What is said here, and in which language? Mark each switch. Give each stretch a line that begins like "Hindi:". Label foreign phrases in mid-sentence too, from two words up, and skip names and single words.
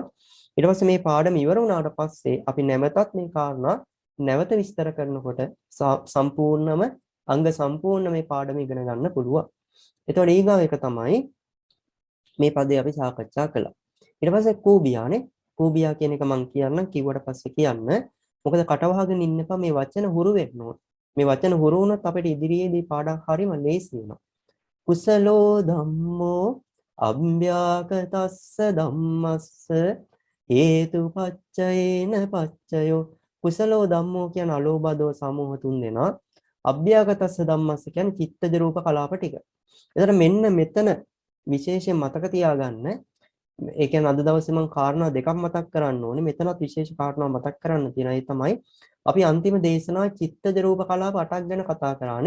Sinhala: ඊට පස්සේ මේ පාඩම ඉවර වුණාට පස්සේ අපි නැවතත් මේ කාරණා නැවත විස්තර කරනකොට සම්පූර්ණම අංග සම්පූර්ණ මේ පාඩම ඉගෙන ගන්න පුළුවන්. එතකොට ඊගාව එක තමයි මේ පදේ අපි සාකච්ඡා කළා. ඊට පස්සේ කූබියානේ. කූබියා කියන එක මම කියන්නම් කිව්වට පස්සේ කියන්න. මොකද කටවහගෙන ඉන්න එපා මේ වචන හුරු වෙන්න ඕන. මේ වචන හුරු වුණොත් අපිට ඉදිරියේදී පාඩම් හරියම ලේසි වෙනවා.
Pali: කුසලෝ ධම්මෝ අභ්‍යාකතස්ස ධම්මස්ස හේතුපච්චයේන පච්චයෝ. කුසලෝ ධම්මෝ
Sinhala: කියන අලෝභ දෝස සමූහ තුන් දෙනා.
Pali: අභ්‍යාකතස්ස ධම්මස්ස
Sinhala: කියන්නේ චිත්තජ රූප කලාප ටික. එතන මෙන්න මෙතන විශේෂයෙන් මතක තියාගන්න. ඒ කියන්නේ අද දවසේ මම කාරණා දෙකක් මතක් කරන්න ඕනේ. මෙතනත් විශේෂ කාරණා මතක් කරන්න තියෙනවා. ඒ තමයි අපි අන්තිම දේශනාවේ චිත්තජ රූප කලාප 8ක් ගැන කතා කරානේ.